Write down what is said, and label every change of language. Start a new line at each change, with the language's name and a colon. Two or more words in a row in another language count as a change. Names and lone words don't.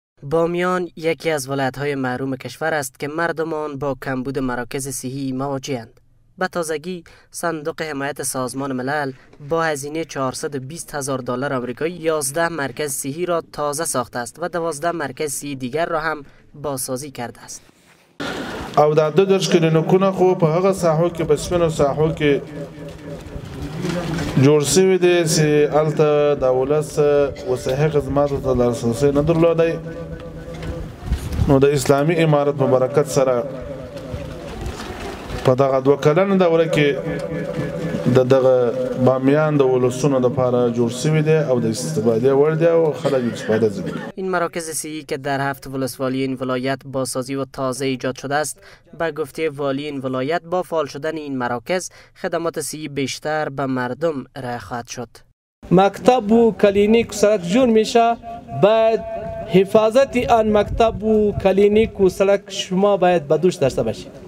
Persian: بامیان یکی از ولایت‌های محروم کشور است که مردم آن با کمبود مراکز صحی مواجه‌اند. به تازگی صندوق حمایت سازمان ملل با هزینه $420,000 آمریکایی 11 مرکز صحی را تازه ساخته است و 12 مرکز صحی دیگر را هم بازسازی کرده است.
Pashto: او د درش کلینیکونه خو په هغه ساحو کې بسمنو ساحو کې جوړ شوی دی چې الته د ولس وسایل خدماتو ته لاسرسی نه درلودی. نو د اسلامي امارت په برکت سره په دغه 2 کلنه دوره کې دغه بامیان د ولسونو لپاره جوړ شوی دی او د استفاده وړ دی او خلک استفاده کوي.
Persian: این مراکز صحی که در 7 ولسوالی این ولایت بازسازی و تازه ایجاد شده است، به گفته والی این ولایت با فعال شدن این مراکز خدمات صحی بیشتر به مردم ارائه خواهد شد. مکتب و کلینیک سرک جور میشه، باید حفاظت آن مکتب و کلینیک و سرک شما باید بدوش داشته باشید.